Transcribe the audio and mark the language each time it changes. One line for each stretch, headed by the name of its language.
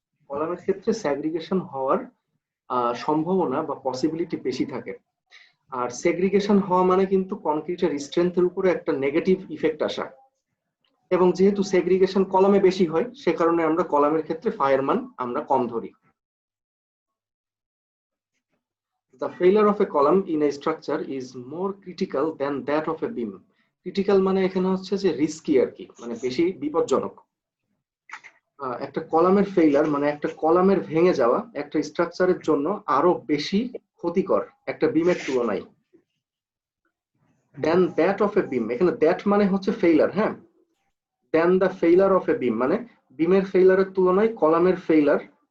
Bangla: কলামের ক্ষেত্রে সেগ্রিগেশন হওয়ার সম্ভাবনা বা পসিবিলিটি বেশি থাকে। আর সেগ্রিগেশন হওয়া মানে কিন্তু কনক্রিটের স্ট্রেংথের উপরে একটা নেগেটিভ ইফেক্ট আসা। এবং যেহেতু সেগ্রিগেশন কলামে বেশি হয়, সে কারণে আমরা কলামের ক্ষেত্রে ফায়ার মান আমরা কম ধরি।
English: The failure of a column in a structure is more critical than that of a beam.
Bangla: Critical মানে এখানে হচ্ছে যে রিস্কি আর কি, মানে বেশি বিপজ্জনক। একটা কলামের ফেইলার মানে একটা কলামের ভেঙে যাওয়া একটা স্ট্রাকচারের জন্য আরো বেশি ক্ষতিকর একটা বিমের তুলনায়।
English: then that of a beam,
Bangla: এখানে দ্যাট মানে হচ্ছে ফেইলার, হ্যাঁ।
English: then the failure of a beam
Bangla: মানে বিমের ফেইলারের তুলনায় কলামের ফেইলার